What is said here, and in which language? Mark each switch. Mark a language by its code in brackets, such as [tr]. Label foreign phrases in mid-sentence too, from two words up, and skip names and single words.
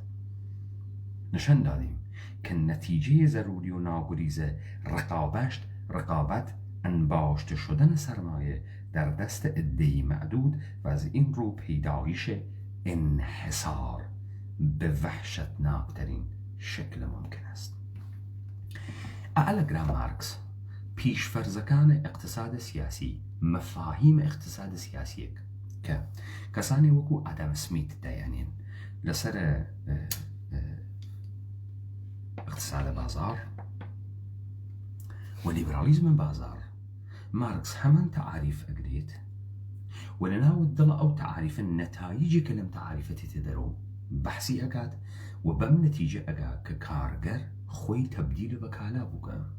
[fa] نشان دادیم که نتیجه ضروری و ناگریز رقابت انباشته شدن سرمایه در دست عده‌ای معدود و از این رو پیدایش انحصار به وحشتناکترین شکل ممکن است. [sdh] ئەگەر مارکس پیشفەرزەکان [fa] اقتصاد سیاسی مفاهیم اقتصاد [sdh] سیاسیەک کە کەسانی وەکو ئادام سمیت دەیانێن لەسەر اقتصاد بازار و لیبرالیزم بازار مارکس هەمان تعریف ئەگرێت و لەناو دڵ ئەو تعریفە نەتایجی کە لەم تعریفە تێتە دەرەوە بەحسی ئەکات و بەم نەتیجە ئەگا کە کارگەر خۆی تەبدیل بە کالا بووکە.